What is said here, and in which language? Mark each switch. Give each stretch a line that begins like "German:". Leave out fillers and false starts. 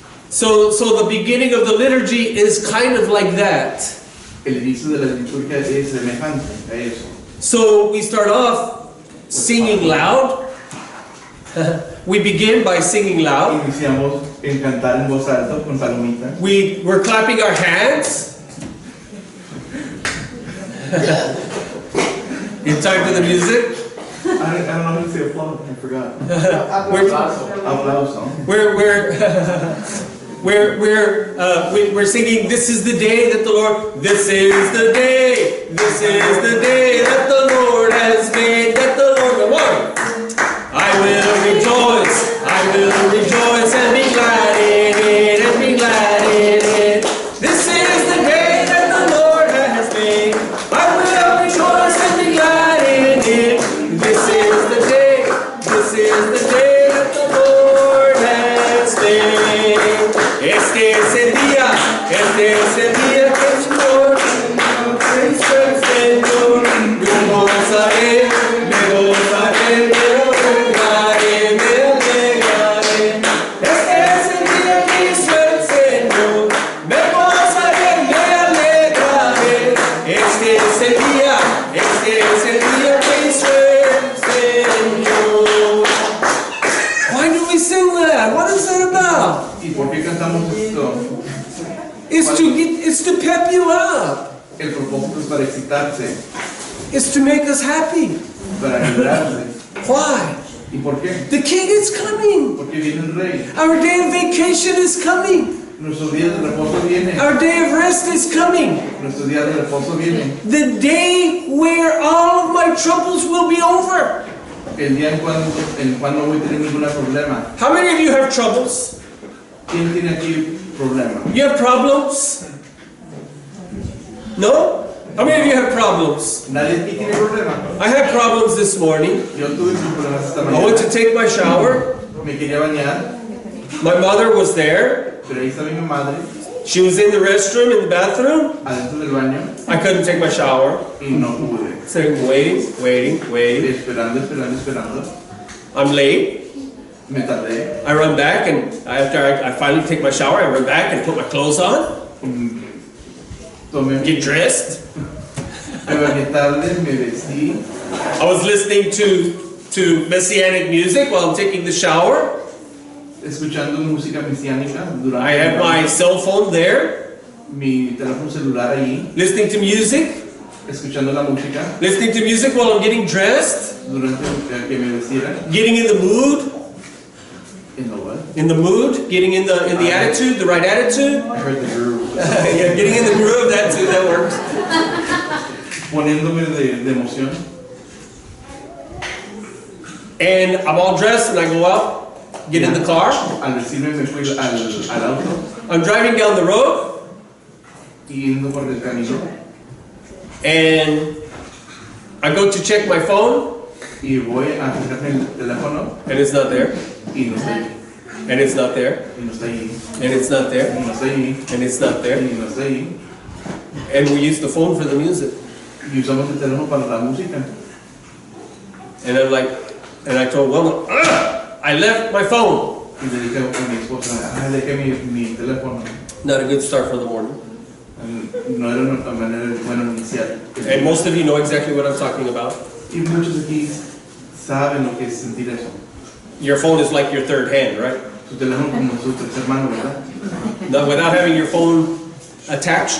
English: So the beginning of the liturgy is kind of like that.
Spanish: El inicio de la liturgia es semejante a eso.
English: So we start off singing loud. We begin by singing loud.
Spanish: Iniciamos en cantar en voz alta con palomitas.
English: We're clapping our hands. In time to the music. I don't know how to say applaud. I forgot.
Spanish: Aplauso. Aplauso.
English: We're singing, this is the day that the Lord, this is the day that the Lord has made, that the Lord, Lord, I will rejoice and be glad in it, and be glad in it. This is the day that the Lord has made, I will rejoice and be glad in it. This is the day that the Lord has made.
Spanish: Este es el día que el Señor hizo el Señor. Me gozaré, me alegraré, me alegraré. Este es el día que hizo el Señor. Me gozaré, me alegraré. Este es el día que hizo el Señor.
English: Why do we sing that? What is that about?
Spanish: ¿Y por qué cantamos esto?
English: It's to pep you up.
Spanish: El propósito es para excitarse,
English: It's to make us happy.
Spanish: para alegrarse.
English: Why?
Spanish: ¿Y por qué?
English: The King is coming.
Spanish: Porque viene el rey.
English: Our day of vacation is coming.
Spanish: Nuestro día de reposo viene.
English: Our day of rest is coming.
Spanish: Nuestro día de reposo viene.
English: The day where all of my troubles will be over.
Spanish: El día en cual no voy a tener ningún problema.
English: How many of you have troubles?
Spanish: ¿Quién tiene aquí problema?
English: You have problems? No? How many of you have problems?
Spanish: ¿Nadie aquí tiene problema?
English: I had problems this morning.
Spanish: Yo tuve problemas esta
English: I went to
Spanish: mañana.
English: take my shower.
Spanish: Me quería bañar,
English: My mother was there.
Spanish: pero ahí estaba mi madre,
English: She was in the restroom, in the bathroom.
Spanish: adentro del baño,
English: I couldn't take my shower.
Spanish: y no pude.
English: Sitting, waiting.
Spanish: Esperando.
English: I'm late.
Spanish: Me tardé.
English: I run back, and after I finally take my shower, I run back and put my clothes on,
Spanish: Tomé,
English: get dressed.
Spanish: me bañé tarde, me vestí.
English: I was listening to Messianic music while I'm taking the shower.
Spanish: Escuchando música mesiánica durante
English: I had my cell phone there,
Spanish: mi teléfono celular ahí,
English: listening to music while I'm getting dressed,
Spanish: durante que me vestiera.
English: getting in the mood, getting in the attitude, the right attitude. I heard the groove. Yeah, getting in the groove, that too, that works.
Spanish: Poniéndome de emoción.
English: And I'm all dressed and I go out, get in the car.
Spanish: Al vestirme me fui al auto
English: I'm driving down the road
Spanish: y yendo por el camino
English: and I go to check my phone
Spanish: y voy a fijarme el teléfono
English: and it's not there.
Spanish: y no está ahí.
English: And it's not there.
Spanish: Y no está ahí.
English: And it's not there.
Spanish: Y no está ahí.
English: And it's not there.
Spanish: Y no está ahí.
English: And we use the phone for the music.
Spanish: Y usamos el teléfono para la música.
English: And I'm like, and I told Wilma, I left my phone.
Spanish: Y le dije a mi esposa, dejé mi teléfono.
English: Not a good start for the morning.
Spanish: No era una manera buena iniciar.
English: And most of you know exactly what I'm talking about.
Spanish: Y muchos aquí saben lo que es sentir eso.
English: Your phone is like your third hand, right?
Spanish: Su teléfono como su tercer mano, ¿verdad?
English: Now, without having your phone attached,